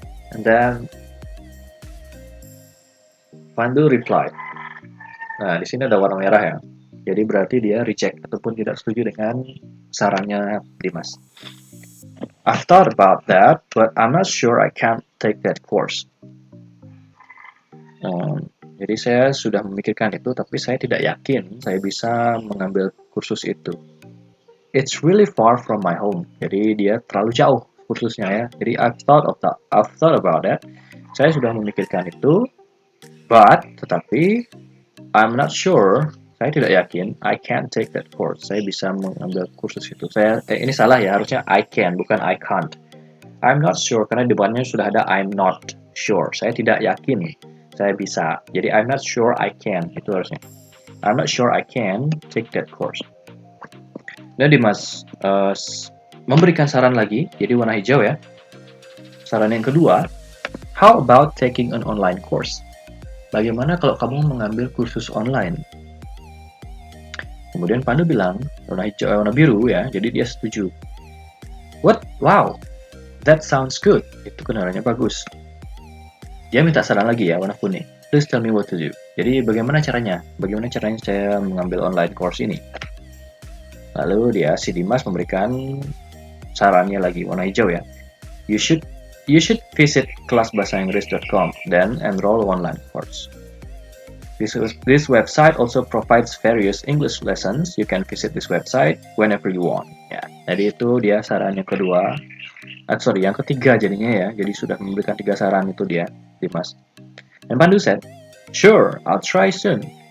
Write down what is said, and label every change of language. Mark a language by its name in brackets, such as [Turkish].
[English] And then Pandu replied. [Indonesian] Nah, di sini ada warna merah ya. Jadi berarti dia reject ataupun tidak setuju dengan sarannya Dimas. [English] I've thought about that, but I'm not sure I can't take that course. [Indonesian] Jadi saya sudah memikirkan itu, tapi saya tidak yakin saya bisa mengambil kursus itu. [English] It's really far from my home. [Indonesian] Jadi dia terlalu jauh kursusnya ya. [English] Jadi I've thought about that. [Indonesian] Saya sudah memikirkan itu, tetapi [English] I'm not sure. [Indonesian] Saya tidak yakin. [English] I can't take that course. [Indonesian] Saya bisa mengambil kursus itu. Ini salah ya. Harusnya I can, bukan I can't. [English] I'm not sure [Indonesian] karena di depannya sudah ada [English] I'm not sure. [Indonesian] Saya tidak yakin saya bisa. [English] Jadi I'm not sure I can. [Indonesian] Itu harusnya. [English] I'm not sure I can take that course. [Indonesian] Dan Dimas memberikan saran lagi. Jadi warna hijau ya. Saran yang kedua, [English] how about taking an online course? [Indonesian] Bagaimana kalau kamu mengambil kursus online? Kemudian Pandu bilang, warna biru ya, jadi dia setuju. [English] Wow, that sounds good. [Indonesian] Itu kedengarannya bagus. Dia minta saran lagi ya, warna kuning. [English] Please tell me what to do. [Indonesian] Jadi bagaimana caranya? Bagaimana caranya saya mengambil online course ini? Lalu si Dimas memberikan sarannya lagi, warna hijau ya. [English] You should visit kelasbahasainggris.com, then enroll online course. This website also provides various English lessons. You can visit this website whenever you want. [Indonesian] Ya, jadi itu dia saran yang kedua. Yang ketiga jadinya ya. Jadi sudah memberikan 3 saran itu dia, Dimas. [English] And Pandu said, sure, I'll try soon.